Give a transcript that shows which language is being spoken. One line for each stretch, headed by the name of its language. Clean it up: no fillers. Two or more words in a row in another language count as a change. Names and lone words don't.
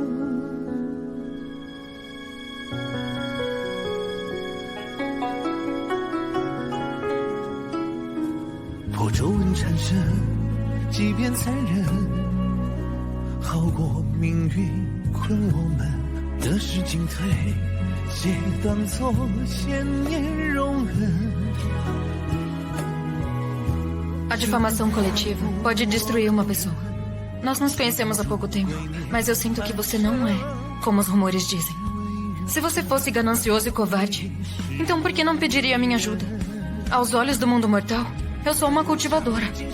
Chinese: 破皱纹缠身。即便残忍，好过命运困我们。得失进退，皆当作千年容忍。
Portuguese: A difamação coletiva pode destruir uma pessoa. Nós nos conhecemos há pouco tempo, mas eu sinto que você não é como os rumores dizem. Se você fosse ganancioso e covarde, então por que não pediria minha ajuda? Aos olhos do mundo mortal, eu sou uma cultivadora.